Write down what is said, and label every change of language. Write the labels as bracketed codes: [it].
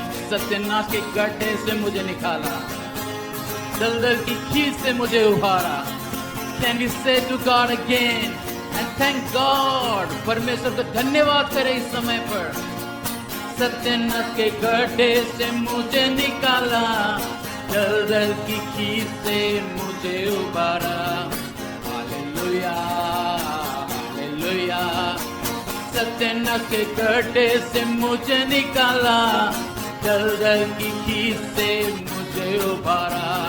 [hi] सत्यानाश के गड्ढे से मुझे निकाला, दलदल की खींच से मुझे उबारा। [en] Can we say to God again and thank God? [hi] परमेश्वर को धन्यवाद करें इस समय पर। सत्यानाश के गड्ढे से मुझे निकाला, दलदल की खींच से मुझे उबारा। हालेलुया हालेलुया, सत्यानाश के गड्ढे से मुझे निकाला, दलदल की खींच से मुझे उबारा।